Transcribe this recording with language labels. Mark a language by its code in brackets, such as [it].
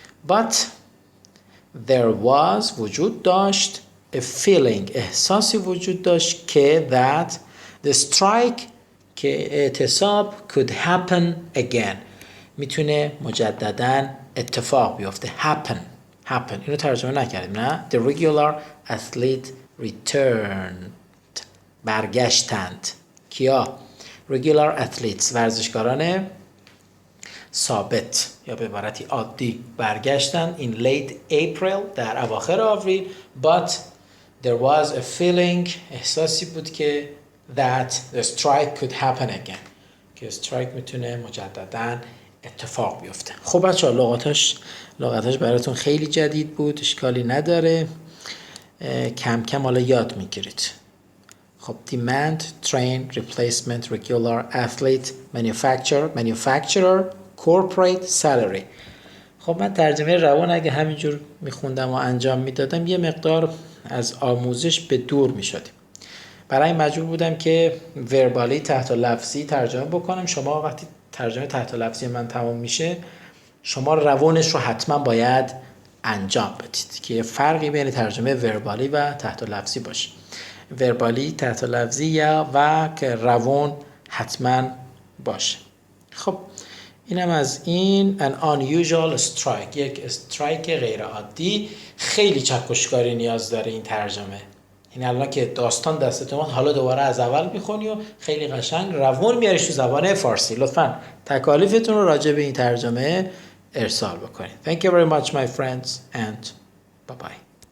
[en] But there was، [fa] وجود داشت، [en] a feeling، [fa] احساسی وجود داشت که [en] that the strike، [fa] که اعتصاب [en] could happen again، [fa] میتونه مجدداً اتفاق بیفته. happen اینو ترجمه نکردیم نه. [en] the regular athlete returned، [fa] برگشتند. کیا؟ [en] regular athletes، [fa] ورزشکاران ثابت یا به عبارتی عادی برگشتن [en] in late April، [fa] در اواخر آوریل. [en] but there was a feeling، [fa] احساسی بود که [en] that the strike could happen again، [fa] که strike میتونه مجدداً اتفاق بیفته. خب بچه‌ها لغتاش براتون خیلی جدید بود، اشکالی نداره، کم کم حالا یاد میگیرید. [en] خب demand، train، replacement، regular athlete، manufacturer، corporate، salary. [fa] خب من ترجمه روان اگه همینجور میخوندم و انجام میدادم یه مقدار از آموزش به دور میشدیم. برای مجبور بودم که وربالی تحت لفظی ترجمه بکنم. شما وقتی ترجمه تحت لفظی من تمام میشه، شما روانش رو حتما باید انجام بدید که فرقی بین ترجمه وربالی و تحت لفظی باشه. وربالی تحت لفظی یا و که روان حتما باشه. خب اینم از این. [en] an unusual strike، [fa] یک استرایک غیر عادی. خیلی چکشکاری نیاز داره این ترجمه. این الان که داستان دستت اومد، حالا دوباره از اول میخونی و خیلی قشنگ روان میاریش تو زبان فارسی. لطفاً تکالیفتون رو راجع به این ترجمه ارسال بکنید. [en] Thank you very much my friends and bye bye.